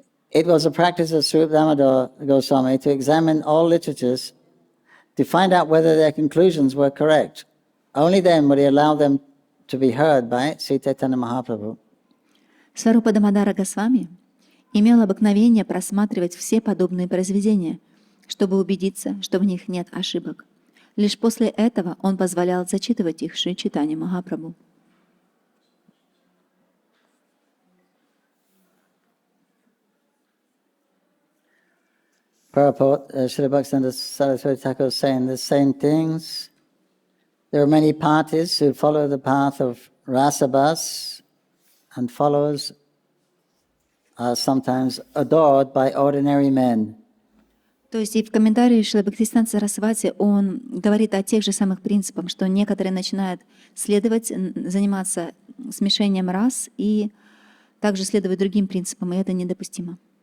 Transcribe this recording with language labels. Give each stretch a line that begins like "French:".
English: It was a practice of Sri Damodar Goswami to examine all literatures to find out whether their conclusions were correct. Only then would he allow them to be heard by Śrī Caitanya-Mahaprabhu.
Russian: Сварупа Дамодара Госвами имел обыкновение просматривать все подобные произведения, чтобы убедиться, что в них нет ошибок. Лишь после этого он позволял зачитывать их Шри Чайтанья-Махапрабху.
English: Purport, Srila Bhaktivinoda Saraswati Thakur is saying the same things. There are many parties who follow the path of rasabhas, and followers are sometimes adored by ordinary men.
Russian: То есть и в комментарии Шрила Бхактисиданта Сарасвати он говорит о тех же самых принципах, что некоторые начинают следовать, заниматься смешением рас и также следовать другим принципам, и это недопустимо.